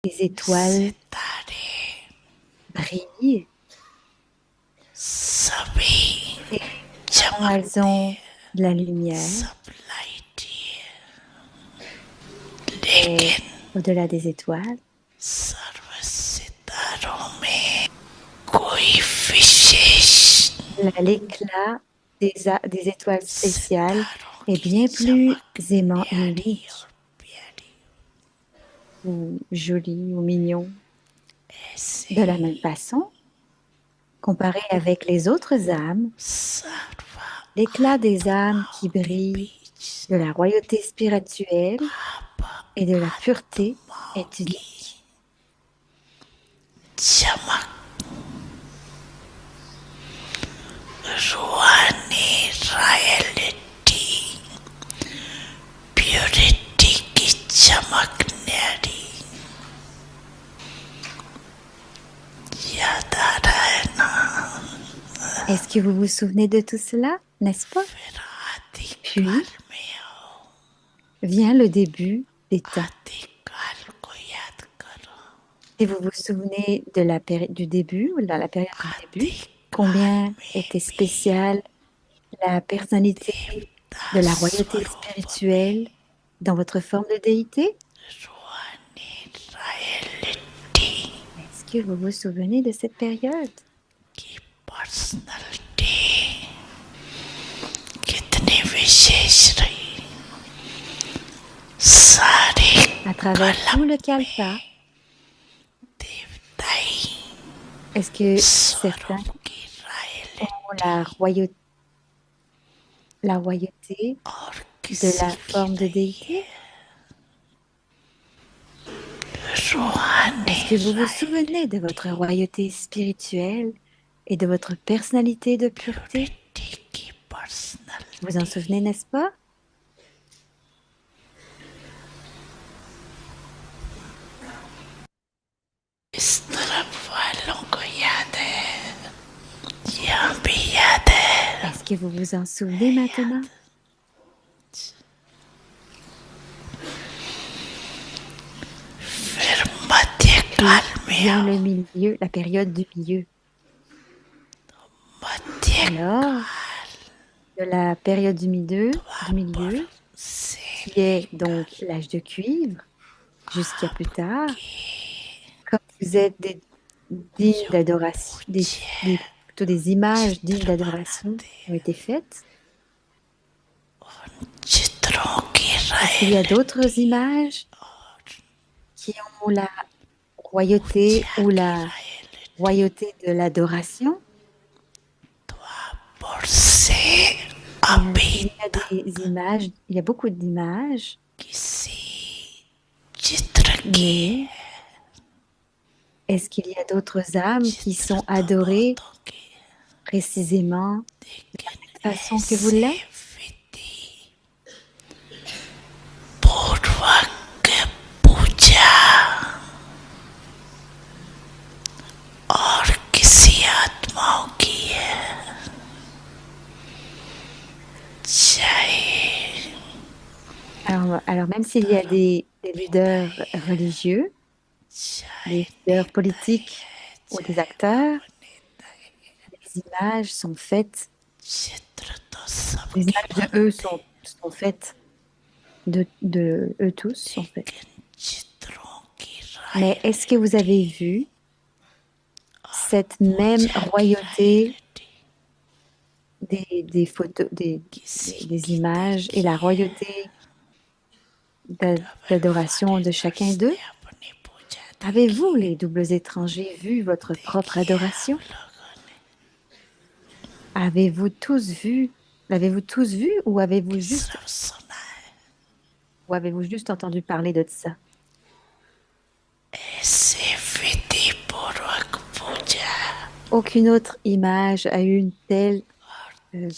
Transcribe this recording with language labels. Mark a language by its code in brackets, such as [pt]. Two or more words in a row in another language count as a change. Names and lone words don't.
[fr] Les étoiles brillent [hi] सभी [fr] et quand elles [hi] चमकते [fr] ont de la lumière, [hi] सब लाइटी है [fr] et [hi] लेकिन [fr] au-delà des étoiles, [hi] सर्व सितारों में कोई विशेष [fr] l'éclat des étoiles spéciales [hi] सितारों [fr] est [hi] की [fr] bien plus [hi] चमक [fr] aimant, [hi] न्यारी [fr] unique [hi] और प्यारी [fr] ou joli ou mignon. [hi] ऐसे [fr] De la même façon, comparé avec les autres âmes, [hi] सर्व [fr] l'éclat des âmes [hi] आत्माओं [fr] qui [hi] के [fr] brillent [hi] बीच [fr] de la royauté spirituelle [hi] आप [fr] et de la pureté [hi] आत्माओं [fr] est [hi] की [fr] unique. [hi] चमक रूहानी [en] royalty purity [hi] की चमक न्यारी याद आ रहा है ना [fr] Est-ce que vous vous souvenez de tout cela, n'est-ce pas? [hi] फिर आदिकाल [fr] Puis [hi] में आओ [fr] vient le début des temps. [hi] आदिकाल को याद करो [fr] Si vous vous souvenez de du début, ou dans la période du début, [hi] आदिकाल [fr] combien [hi] में [fr] était [hi] भी [fr] spéciale la personnalité [hi] देवता [fr] de la royauté [hi] स्वरूप में [fr] spirituelle dans votre forme de déité? [hi] रूहानी रॉयल्टी [fr] Est-ce que vous vous souvenez de cette période? [hi] की पर्सनालिटी कितनी विशेष रही सारे [fr] À travers tout [hi] कलम [fr] le [hi] में [fr] kalpa, [hi] देवताई [fr] est-ce que certains [hi] स्वरूप की [fr] ont [hi] रॉयल्टी [fr] la royauté [hi] और [fr] de [hi] किसी [fr] la [hi] की [fr] forme de [hi] नहीं [fr] déité? [hi] है रूहानी [fr] Est-ce que vous vous souvenez de [hi] रॉयल्टी [fr] votre royauté spirituelle et de votre personnalité de pureté? [hi] प्योरिटी की [fr] Vous en [hi] पर्सनालिटी [fr] souvenez, n'est-ce pas? [hi] इस तरफ वालों को याद है यहाँ भी याद है [fr] Est-ce que vous vous en souvenez maintenant? [hi] फिर मध्यकाल [fr] Puis [hi] में [fr] vient [hi] आओ [fr] le milieu, la période du milieu. [hi] मध्यकाल [fr] Alors, de la période du [hi] पर [fr] milieu, [hi] से [fr] qui est donc l'âge de cuivre, jusqu'à plus tard, comme vous êtes des dignes [hi] जो [fr] d'adoration, [hi] पूज्य [fr] plutôt des images dignes [hi] चित्र [fr] d'adoration [hi] बनाते [fr] ont été faites. [hi] चित्रों की [fr] Est-ce qu'il y a d'autres [hi] रॉयल्टी [fr] images qui ont la royauté [hi] पूज्य [fr] ou [hi] की [fr] la [hi] रॉयल्टी [fr] royauté de l'adoration? [hi] और से [fr] Il [hi] अभी [fr] y a des images, il y a beaucoup d'images, [hi] किसी चित्र की [fr] mais est-ce qu'il y a d'autres âmes qui [hi] चित्र [fr] sont [hi] तो [fr] adorées [hi] बहुतों की [fr] précisément de la [hi] लेकिन [fr] même façon que vous [hi] ऐसे [fr] l'êtes? [hi] विधि पूर्वक पूजा और किसी आत्माओं की है चाहे [fr] Alors même s'il y a [hi] धर्म [fr] des leaders [hi] मिठाई है [fr] religieux, [hi] चाहे [fr] des leaders [hi] नेताई [fr] politiques [hi] है [fr] ou des [hi] चाहे [fr] acteurs, [hi] अभिनेताई [fr] les images sont faites, [hi] चित्र तो [fr] les [hi] सबके [fr] images de eux [hi] बनते [fr] sont faites de eux tous, en fait. [hi] लेकिन चित्रों की [fr] Mais est-ce que vous [hi] रॉयल्टी [fr] avez vu [hi] और [fr] cette même [hi] पूजा की [fr] royauté [hi] रॉयल्टी [fr] des photos, [hi] किसी [fr] des [hi] की [fr] images et la [hi] देखिए [fr] royauté [hi] डबल [fr] d'adoration de chacun [hi] फॉरेनर्स [fr] d'eux? [hi] ने अपनी पूजा [fr] Avez-vous, [hi] देखी [fr] les doubles étrangers, vu votre propre [hi] देखी है आप [fr] adoration? [hi] लोगों ने [fr] Avez-vous tous vu? L'avez-vous tous vu [hi] कि सिर्फ सुना है [fr] ou avez-vous juste entendu parler de ça? [hi] ऐसे विधि पूर्वक पूजा [fr] Aucune autre image a eu une telle euh,